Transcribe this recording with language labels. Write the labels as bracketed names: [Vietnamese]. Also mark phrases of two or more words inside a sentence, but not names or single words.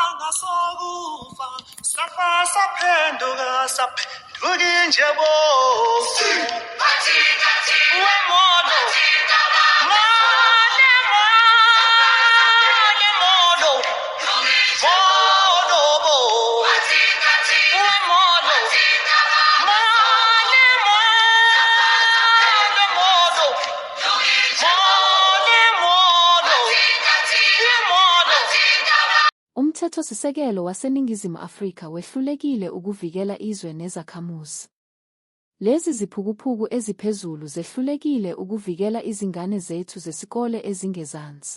[Zulu] Sokufa saphenduka saphenduka nje bo wemono mone mono mono bo wemono mone mono Umthethosisekelo waseNingizimu Afrika wehlulekile ukuvikela izwe nezakhamuzi. Lezi ziphukuphuku eziphezulu zehlulekile ukuvikela izingane zethu zesikole ezingezansi.